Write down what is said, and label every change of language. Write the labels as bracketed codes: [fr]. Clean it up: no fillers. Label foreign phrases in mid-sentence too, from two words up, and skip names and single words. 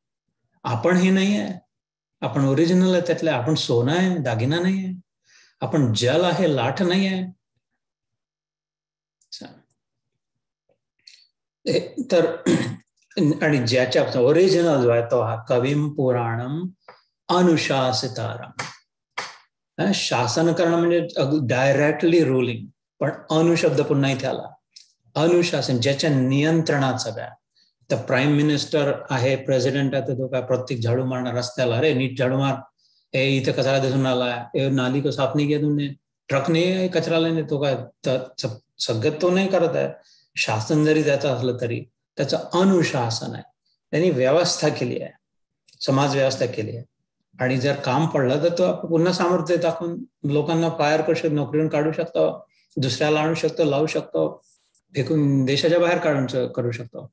[mr] आपण हे नाही आहे, आपण ओरिजिनल आहे त्यातलं. आपण सोनं आहे, दागिना नाही आहे. आपण जल आहे, लाट नाही आहे. तर आणि ज्याच्या ओरिजिनल जो आहे तो हा [sa] कविम पुराणम अनुशासितारम. [mr] शासन करणं म्हणजे [en] directly ruling, [mr] पण अनुशब्द पुन्हा इथे आला. अनुशासन, ज्याच्या नियंत्रणात सगळ्या. तर [en] prime minister [mr] आहे, प्रेसिडेंट आहे, तो काय प्रत्येक झाडू मारणार रस्त्याला, अरे नीट झाडू मार, ए इथे कचरा दिसून आला, [hi] नाली को साफ नहीं किया तुमने, ट्रक ने कचरा लेने, [mr] तो काय सगळं तो नाही करत आहे. शासन जरी त्याचं असलं तरी त्याचं अनुशासन आहे. त्यांनी व्यवस्था केली आहे, समाज व्यवस्था केली आहे. आणि जर काम पडलं तर तो पुन्हा सामर्थ्य दाखवून लोकांना फायर करू शकतो, नोकरीवरून काढू शकतो, दुसऱ्याला आणू शकतो, लावू शकतो, फेकून देशाच्या बाहेर करू शकतो.